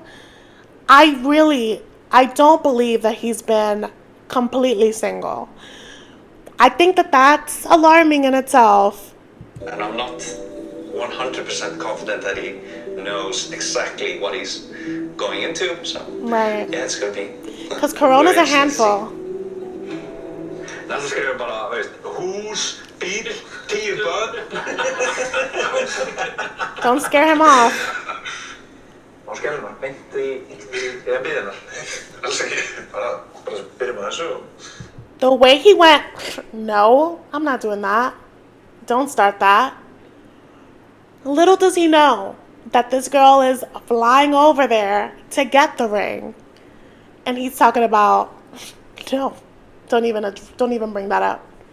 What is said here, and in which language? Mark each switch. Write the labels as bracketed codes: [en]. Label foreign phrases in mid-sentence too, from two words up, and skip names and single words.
[en] I don't believe that he's been completely single. I think that that's alarming in itself. And I'm not 100% confident that he knows exactly what he's going into, so right. Yeah, it's gonna be. Because Corona's a handful. [is] Næsta skrifum bara, hús, bíl, 10 börn. [en] Don't scare him off. [is] Má skella hann, beint í biðina. Alls ekki, bara byrjum að þessu. [en] The way he went, no, I'm not doing that. Don't start that. Little does he know that this girl is flying over there to get the ring. And he's talking about, no, don't even bring that up.